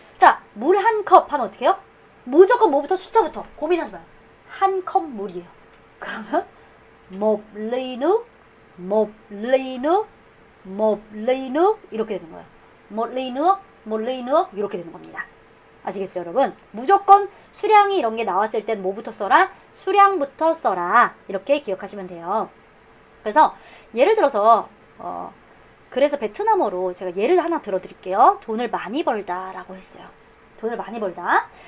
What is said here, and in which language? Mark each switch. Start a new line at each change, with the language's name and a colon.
Korean: 자, 물 한 컵 하면 어떻게 해요? 무조건 뭐부터? 숫자부터. 고민하지 마요. 한 컵 물이에요. 그러면
Vietnamese: một ly nước, một ly nước, một ly nước
Korean: 이렇게 되는 거예요.
Vietnamese: một ly nước, một ly nước
Korean: 이렇게 되는 겁니다. 아시겠죠, 여러분? 무조건 수량이 이런 게 나왔을 땐 뭐부터 써라? 수량부터 써라. 이렇게 기억하시면 돼요. 그래서 예를 들어서 그래서 베트남어로 제가 예를 하나 들어드릴게요. 돈을 많이 벌다 라고 했어요. 돈을 많이 벌다.